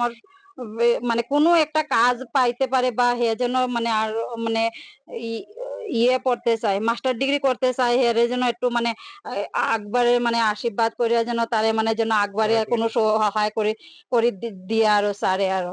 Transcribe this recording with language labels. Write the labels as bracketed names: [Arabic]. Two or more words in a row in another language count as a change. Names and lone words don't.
[Bangla] আমার মানে কোনো একটা কাজ পাইতে পারে, বা হে যেন মানে আর মানে ইয়ে পড়তে চায়, মাস্টার ডিগ্রি করতে চায়, হেরে যেন একটু মানে আকবারে মানে আশীর্বাদ করিয়া যেন তারে মানে যেন আকবারে [Assamese] সহায় কৰি [Bangla] কোনো দিছে। সহায় করে দিয়ে আর স্যারে আর